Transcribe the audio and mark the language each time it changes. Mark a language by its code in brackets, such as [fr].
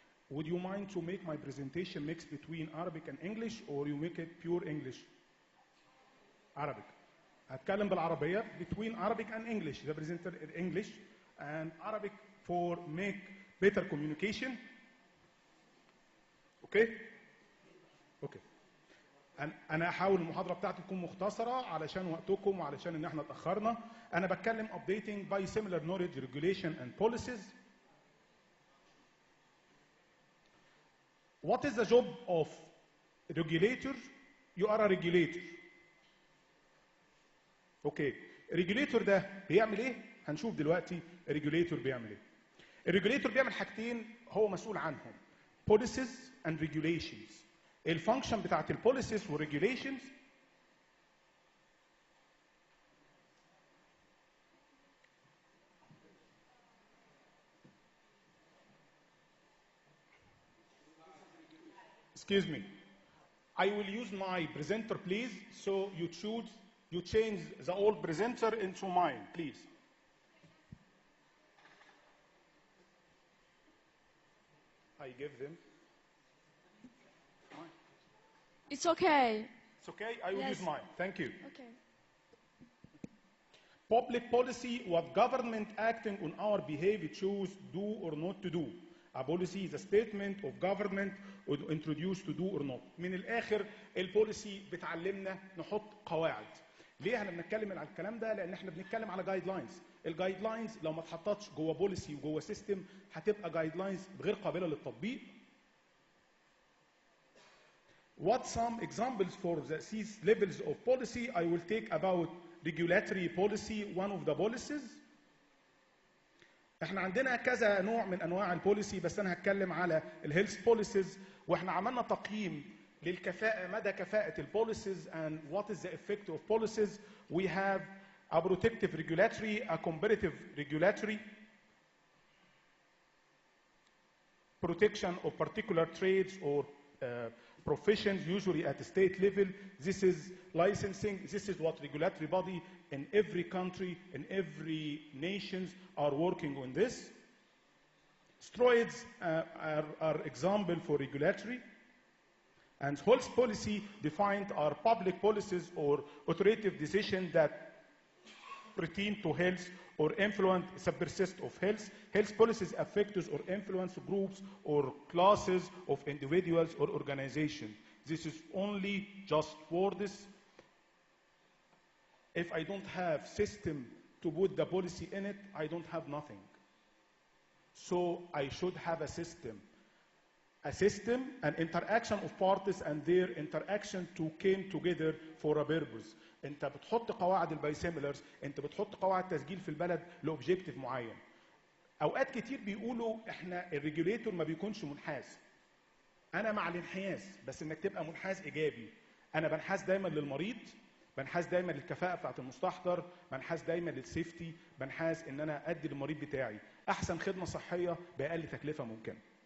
[en] Would you mind to make my presentation mix between Arabic and English, or you make it pure English? Arabic. [ar] هتكلم بالعربية [en] between Arabic and English. The presenter in English and Arabic for make better communication. Okay? Okay. [ar] أنا هحاول المحاضرة بتاعتي تكون مختصرة علشان وقتكم وعلشان إن إحنا اتأخرنا. أنا بتكلم [en] updating biosimilar knowledge, regulation and policies. What is the job of a regulator? You are a regulator. [ar] اوكي الريجوليتور ده بيعمل ايه؟ هنشوف دلوقتي الريجوليتور بيعمل ايه. الريجوليتور بيعمل حاجتين هو مسؤول عنهم: [en] policies and regulations. [ar] الفانكشن بتاعت البوليسيز والريجوليشنز [en] Excuse me. I will use my presenter, please. So you change the old presenter into mine, please. I give them. Mine. It's okay. It's okay? I will use mine. Thank you. Okay. Public policy, what government acting on our behavior choose do or not to do. A policy is a statement of government introduced to do or not. [ar] من الآخر البوليسي بتعلمنا نحط قواعد. ليه احنا بنتكلم على الكلام ده؟ لأن احنا بنتكلم على جايد لاينز. الجايد لاينز لو ما اتحطتش جوه بوليسي وجوه سيستم هتبقى جايد لاينز غير قابلة للتطبيق. [en] What some examples for these levels of policy? I will take about regulatory policy, one of the policies. [ar] احنا عندنا كذا نوع من انواع البوليسي، بس انا هتكلم على الهيلث بوليسيز، واحنا عملنا تقييم للكفاءة، مدى كفاءة البوليسيز [en] and what is the effect of policies. We have a protective regulatory, a comparative regulatory, protection of particular trades or professions, usually at the state level. This is licensing. This is what regulatory body in every country, in every nation are working on this. Steroids are example for regulatory. And health policy defined are public policies or authoritative decisions that pertain to health or influence subsist of health. Health policies affect or influence groups or classes of individuals or organizations. This is only just words. If I don't have system to put the policy in it, I don't have nothing. So I should have a system. A system, an interaction of parties and their interaction to came together for a purpose. [ar] انت بتحط قواعد البايسيميلرز، انت بتحط قواعد تسجيل في البلد لاوبجيكتيف معين. اوقات كتير بيقولوا احنا الريجوليتور ما بيكونش منحاز. انا مع الانحياز، بس انك تبقى منحاز ايجابي. انا بنحاز دايما للمريض، بنحاز دايما للكفاءه بتاعت المستحضر، بنحاز دايما للسيفتي، بنحاز ان انا ادي للمريض بتاعي احسن خدمه صحيه باقل تكلفه ممكنه.